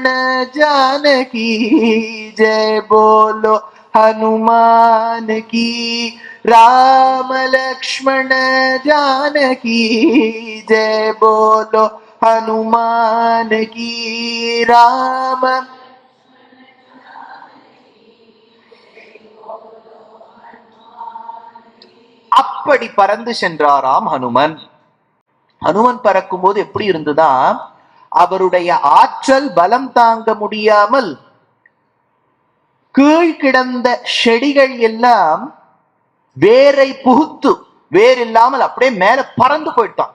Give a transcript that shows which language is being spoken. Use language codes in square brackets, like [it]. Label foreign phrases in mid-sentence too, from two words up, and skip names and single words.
[hi] जानकी जय बोलो हनुमान की राम लक्ष्मण जानकी जय बोलो हनुमान की राम [ta] அப்படி பறந்து சென்றாராம் ஹனுமன். ஹனுமன் பறக்கும் போது எப்படி இருந்ததா, அவருடைய ஆற்றல் பலம் தாங்க முடியாமல் கீழ் கிடந்த செடிகள் எல்லாம் வேரை புகுத்து, வேர் இல்லாமல் அப்படியே மேல பறந்து போயிட்டான்.